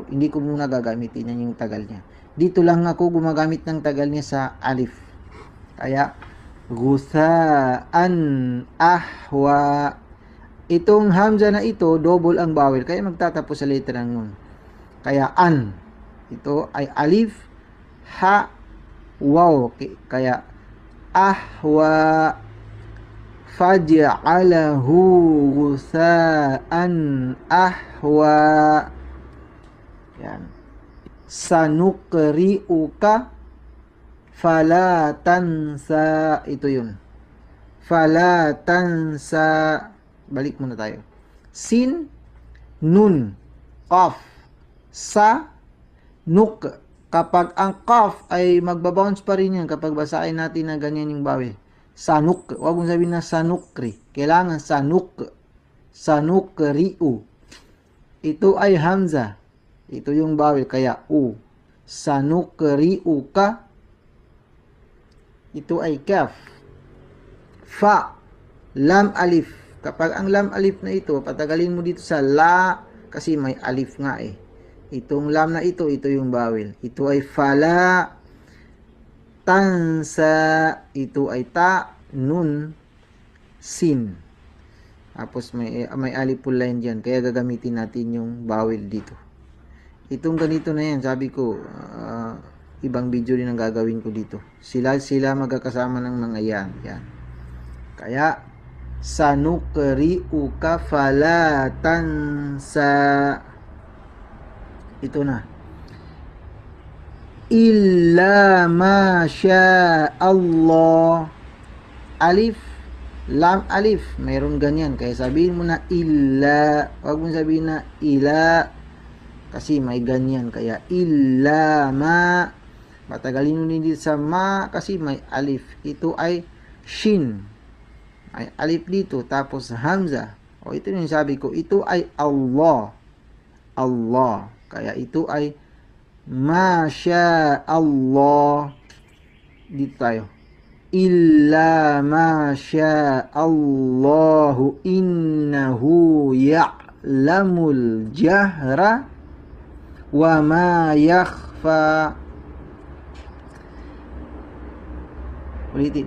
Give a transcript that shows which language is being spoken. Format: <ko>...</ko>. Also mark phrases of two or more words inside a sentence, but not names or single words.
<tl>Hindi ko muna gagamitin yan yung tagal niya. Dito lang ako gumagamit ng tagal niya sa alif.</tl> <ar>Kaya, غثاء أحوى.</ar> <tl>Itong hamza na ito, double ang vowel. Kaya magtatapos sa letra ng nun. Kaya an. Ito ay alif, ha, waw.</tl> <ar>Kaya أحوى. فجعله غثاء أحوى. Yan. سنقرئك فلا تنسى.</ar> <tl>Ito yun.</tl> <ar>فلا تنسى.</ar> <tl>Balik muna tayo.</tl> <ar>سين، نون، قاف، سَ، نُقْ.</ar> <tl>Kapag ang qaf ay magbabounce pa rin yan kapag basahin natin na ganyan yung bawel.</tl> <ar>Sanuk.</ar> <tl>Huwag mong sabihin na sanukri. Kailangan sanuk. Sanukriu. Ito ay hamza. Ito yung bawel kaya u. Sanukriuka. Ito ay kaf.</tl> <ar>Fa. لام ألف.</ar> <tl>Kapag ang lam alif na ito, patagalin mo dito sa la kasi may alif nga eh. Itong lam na ito yung bawel. Ito ay</tl> <ar>فلا تنسى.</ar> <tl>Ito ay ta, nun, sin. Tapos may aliful line dyan. Kaya gagamitin natin yung bawel dito. Itong ganito na yan, sabi ko, ibang video rin ang gagawin ko dito. Sila magkakasama ng mga yan. Yan. Kaya,</tl> <ar>سنقرئك فلا تنسى.</ar> <tl>Ito na.</tl> <ar>إلا ما شاء الله. ألف، لام، ألف.</ar> <tl>Mayroon ganyan. Kaya sabihin mo na illa. Huwag mo sabihin na ila. Kasi may ganyan. Kaya</tl> <ar>إلا ما.</ar> <tl>Patagalin mo din dito sa ma kasi may alif. Ito ay shin. May alif dito. Tapos hamza. O ito yung sabi ko. Ito ay Allah. Allah. Kaya ito ay</tl> <ar>ما شاء الله.</ar> <tl>Dito tayo.</tl> <ar>إلا ما شاء الله إنه يعلم الجهر وما يخفى.</ar> <tl>Ulitin.</tl>